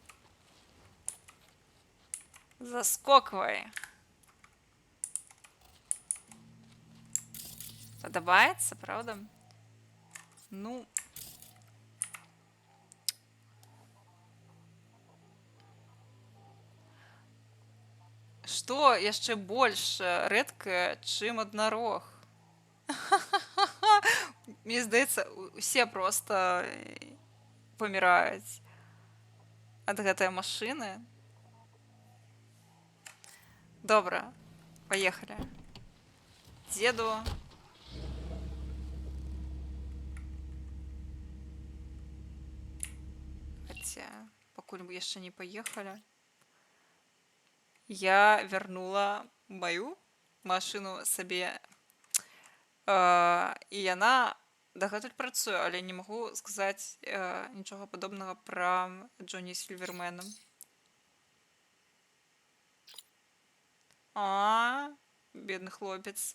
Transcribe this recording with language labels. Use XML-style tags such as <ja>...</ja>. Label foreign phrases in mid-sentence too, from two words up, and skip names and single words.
<ru>Подобается, правда? Ну.</ru> <be>Что яшчэ больш рэдкае, чым аднарог? Мне здаецца, усе просто паміраюць ад гэтай машыны. Добра,</be> <ru>поехали. Деду. Хотя,</ru> <be>пакуль мы яшчэ не поехали,</be> <ru>я вернула мою машину</ru> <be>сабе. І яна дагэтуль працуе, але не магу сказаць нічога падобнага пра Джоні Сільвермена. Бедны хлопец.</be>